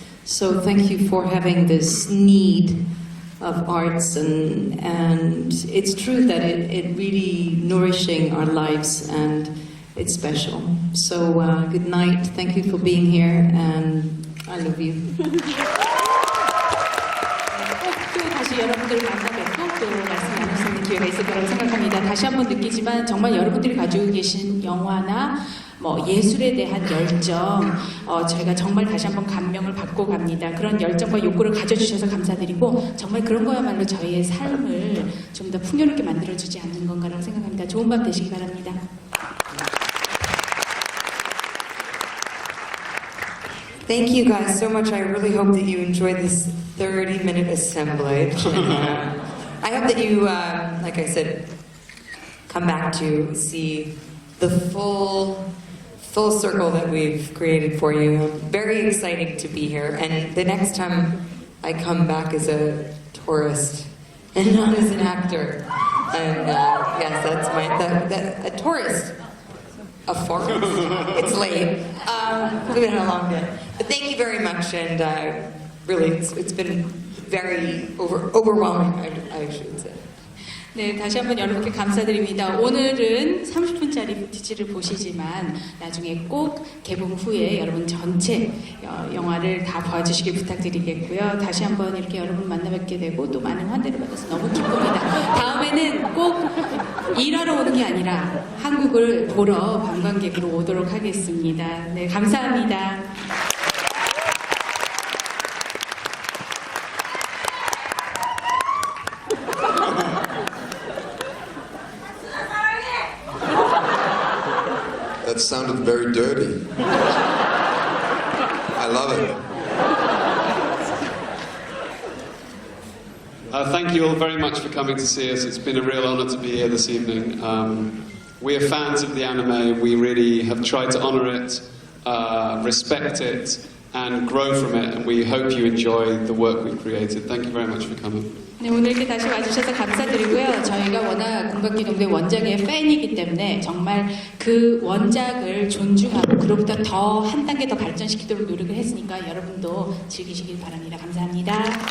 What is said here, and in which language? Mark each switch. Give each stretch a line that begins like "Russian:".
English: So thank you for having this need of arts, and it's true that it really nourishing our lives, and it's special. So good night. Thank you for being here, and I love you.
Korean: 또 다시 여러분들을 만나 뵙고 또 말씀 나눌 수 있는 기회가 있을 거라고 생각합니다. 다시 한번 느끼지만 정말 여러분들이 가지고 계신 영화나 뭐 예술에 대한 열정, 저희가 정말 다시 한번 감명을 받고 갑니다. 그런 열정과 욕구를 가져주셔서 감사드리고 정말 그런 거야말로 저희의 삶을 좀 더 풍요롭게 만들어주지 않는 건가라고 생각합니다. 좋은 밤 되시기 바랍니다.
English: Thank you guys so much. I really hope that you enjoyed this 30-minute assemblage. I hope that you, like I said, come back to see the full circle that we've created for you. Very exciting to be here. And the next time I come back as a tourist and not as an actor. And yes, that's a tourist. A forest. It's late. We've been a long day. But thank you very much, and really, it's been very overwhelming, I should say.
Korean: 네, 다시 한번 여러분께 감사드립니다. 오늘은 30분짜리 부티지를 보시지만 나중에 꼭 개봉 후에 여러분 전체 영화를 다 봐주시길 부탁드리겠고요. 다시 한번 이렇게 여러분 만나 뵙게 되고 또 많은 환대를 받아서 너무 기쁩니다. 다음에는 꼭 일하러 오는 게 아니라 한국을 보러 관광객으로 오도록 하겠습니다. 네, 감사합니다.
English: That sounded very dirty. I love it. Thank you all very much for coming to see us. It's been a real honour to be here this evening. We are fans of the anime. We really have tried to honour it, respect it, and grow from it. And we hope you enjoy the work we've created. Thank you very much for coming.
Korean: 네, 오늘 이렇게 다시 와주셔서 감사드리고요. 저희가 워낙 공각기동대 원작의 팬이기 때문에 정말 그 원작을 존중하고 그로부터 더 한 단계 더 발전시키도록 노력을 했으니까 여러분도 즐기시길 바랍니다. 감사합니다.